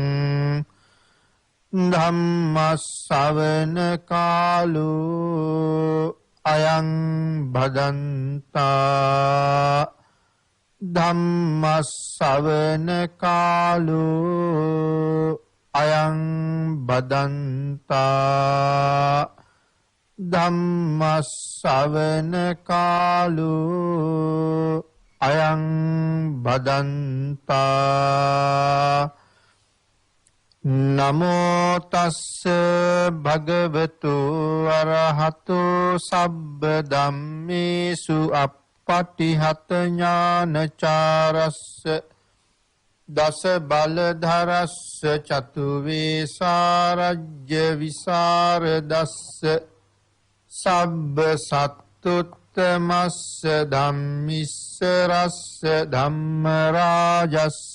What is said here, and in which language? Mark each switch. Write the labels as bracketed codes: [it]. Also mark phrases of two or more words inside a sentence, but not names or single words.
[pi] ධම්ම ශ්‍රවණ කාලෝ අයං භදන්තා ධම්ම ශ්‍රවණ කාලෝ අයං බදන්තා ධම්ම ශ්‍රවණ කාලෝ අයං බදන්තා නමෝ තස්ස භගවතු අරහතෝ සබ්බ ධම්මේසු අප්පටිහත ඥානචාරස්ස දස බලධරස්ස චතු වේසාරජ්‍ය විසරදස්ස සබ්බ සත්තුත්තමස්ස ධම්මිස්ස රස්ස ධම්ම රාජස්ස